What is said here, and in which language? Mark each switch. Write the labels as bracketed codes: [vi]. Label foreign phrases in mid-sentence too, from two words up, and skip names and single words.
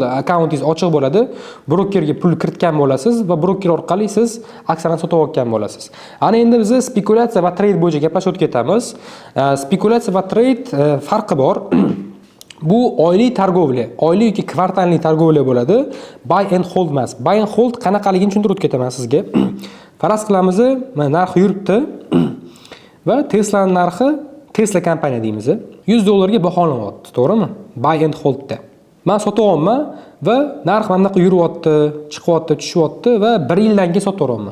[uz] Akkauntingiz ochiq bo'ladi. Brokerga pul kiritgan bo'lasiz va broker orqali siz aksiyani sotib olgan bo'lasiz. Ana endi biz spekulatsiya va trade bo'yicha gaplashib ketamiz. Spekulatsiya va trade farqi bor. Bu oylik targovli, oylik yoki kvartallik targovli bo'ladi. [en] Buy and hold [uz] emas. [en] Buy and hold [uz] qanaqaligini tushuntirib ketaman sizga. Faraz qilamiz, mana narxi yuribdi va Tesla narxi, Tesla kompaniya deymiz, $100 baholanyapti, to'g'rimi? [en] Buy and holdda. [uz] Men sotyapman va narx mana bunaqa yuryapti, chiqyapti, tushyapti va 1 yildan keyin sotaveramman.